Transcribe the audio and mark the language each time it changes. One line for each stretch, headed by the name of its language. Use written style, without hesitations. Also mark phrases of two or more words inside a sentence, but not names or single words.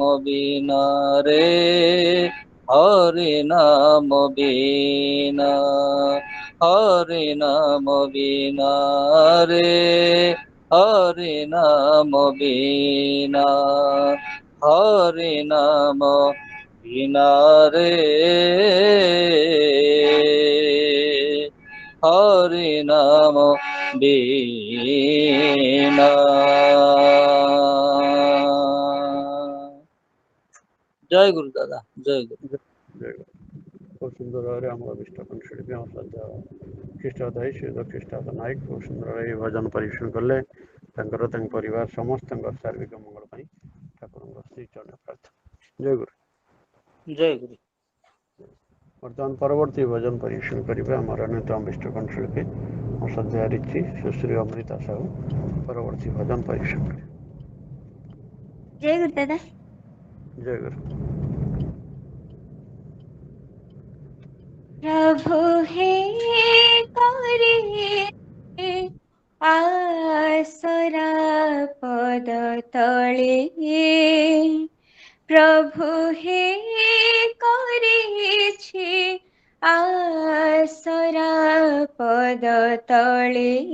Bangla: বিনারে হরি নাম বিনা হরি নাম বিনারে হরি নাম বিনা হরি নাম বিনারে হরি নাম বিনা।
Odia: ଜୟ ଗୁରୁ ଦାଦା, ଜୟ ଗୁରୁ। ଜୟ ଗୁରୁ। ଖୁବ୍ ସୁନ୍ଦର ଭାବେ ଆମର ବିଷ୍ଟ କଣ୍ଠଶିଳ୍ପୀ ଆମର ଶ୍ରଦ୍ଧା ଖ୍ରୀଷ୍ଟାବଧାୟୀ ଶ୍ରୀଯୁକ୍ତ ଖ୍ରୀଷ୍ଟାବଧ ନାୟକ ଖୁବ୍ ସୁନ୍ଦର ଭାବେ ଏହି ଭଜନ ପରିବେଷଣ କଲେ। ତାଙ୍କର ତାଙ୍କ ପରିବାର ସମସ୍ତଙ୍କର ଶାରୀରିକ ମଙ୍ଗଳ ପାଇଁ ଠାକୁରଙ୍କ ଶ୍ରୀ ଚରଣ ପ୍ରାର୍ଥନା। ଜୟ ଗୁରୁ। ଜୟ ଗୁରୁ। ବର୍ତ୍ତମାନ ପରବର୍ତ୍ତୀ ଭଜନ ପରିବେଷଣ କରିବେ ଆମର ଅନ୍ୟତମ ବିଷ୍ଟ କଣ୍ଠଶିଳ୍ପୀ ମୋ ଶ୍ରଦ୍ଧା ରିଚି ସୁଶ୍ରୀ ଅମୃତା ସାହୁ ପରବର୍ତ୍ତୀ ଭଜନ ପରିବେଷଣ କରିବେ। ଜୟ ଗୁରୁ ଦାଦା। ଜୟ ଗୁରୁ।
Bangla: প্রভু হে করে আসরা পদ তলে প্রভু হে করেছি আসরা পদ তলে